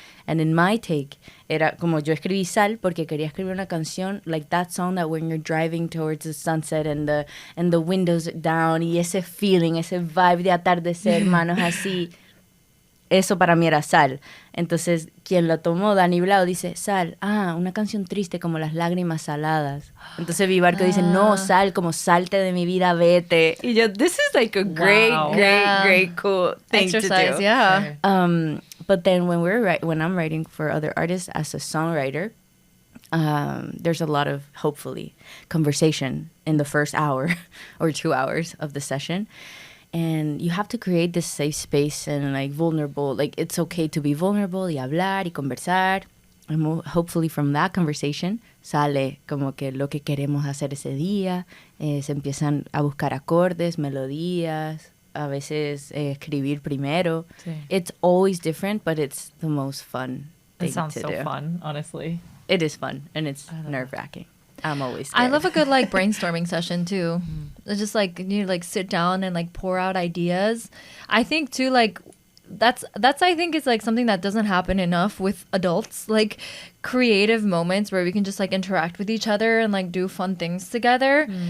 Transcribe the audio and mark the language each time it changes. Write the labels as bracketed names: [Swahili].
[English] And in my take, [Spanish] era como yo escribí Sal porque quería escribir una canción [English] like that song that when you're driving towards the sunset and the windows down [Spanish] y ese feeling, ese vibe de atardecer, manos así. Eso para mí era Sal. Entonces, quien lo tomó, Dani Blau, dice, Sal, una canción triste como las lágrimas saladas. Entonces Vivarco dice, no, Sal, como salte de mi vida, vete. Y yo, [English] this is like a great cool thing exercise, to do. Yeah. But then when I'm writing for other artists as a songwriter, there's a lot of, hopefully, conversation in the first hour or 2 hours of the session. And you have to create this safe space and like vulnerable, like it's okay to be vulnerable [Spanish] y hablar y conversar. [English] And hopefully from that conversation [Spanish] sale como que lo que queremos hacer ese día. Se empiezan a buscar acordes, melodías, a veces escribir primero. Sí. [English] It's always different, but it's the most fun thing to do. It sounds so fun, honestly. It is fun, and it's nerve-wracking. I'm always scared. I love a good like brainstorming session too. It's just like you like sit down and like pour out ideas. I think too like that's I think is like something that doesn't happen enough with adults, like creative moments where we can just like interact with each other and like do fun things together.